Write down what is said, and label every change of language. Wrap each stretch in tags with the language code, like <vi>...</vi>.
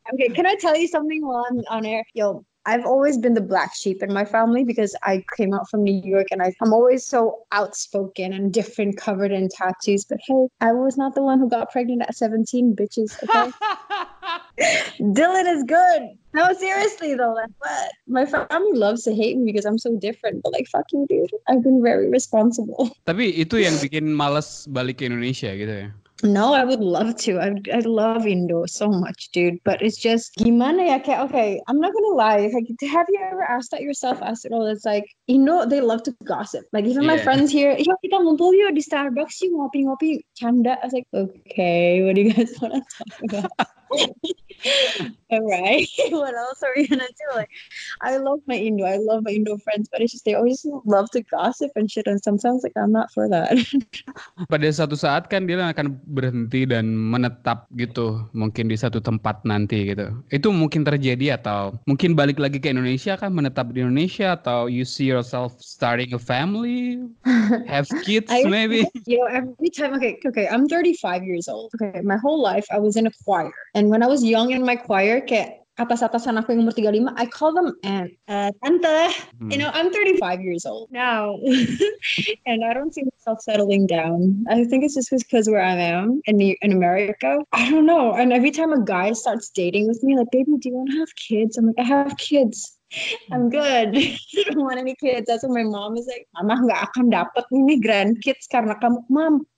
<en>Okay, can I tell you something while I'm on air? Yo, I've always been the black sheep in my family because I came out from New York and I'm always so outspoken and different, covered in tattoos. But hey, I was not the one who got pregnant at 17, bitches. Okay. Dylan is good. No, seriously though, what? My family loves to hate me because I'm so different. But fuck you, dude. I've been very responsible.</en> <id>Tapi itu yang bikin malas balik ke Indonesia gitu ya?</id> <en>No, I would love to. I love Indo so much, dude. But it's just</en> <id>gimana ya?</id> <en>Okay, I'm not gonna lie. Have you ever asked that yourself? Asked it all. It's Indo, they love to gossip. Even my friends here, yo,</en> <id>kita ngumpul yuk di Starbucks yuk ngopi-ngopi canda.</id> <en>I was okay, what do you guys want to talk about? All right. What else are we gonna do? I love my Indo friends, but it's just they always love to gossip and shit. And sometimes I'm not for that.</en> <id>Pada satu saat kan dia akan berhenti dan menetap gitu, mungkin di satu tempat nanti gitu. Itu mungkin terjadi atau mungkin balik lagi ke Indonesia kan, menetap di Indonesia, atau</id> <en>you see yourself starting a family, have kids maybe. Every time, okay, I'm 35 years old. Okay, my whole life I was in a choir. And when I was young in my choir,</en> <id>kayak atas-atasan aku yang umur 35,</id> <en>I call them tante. I'm 35 years old now. And I don't see myself settling down. I think it's just because where I am in America. I don't know. And every time a guy starts dating with me, baby, do you want to have kids? I'm I have kids. I'm good. I don't want any kids. That's what my mom is</en> <id>Mama nggak akan dapat ini grandkids karena kamu, Mom.</id>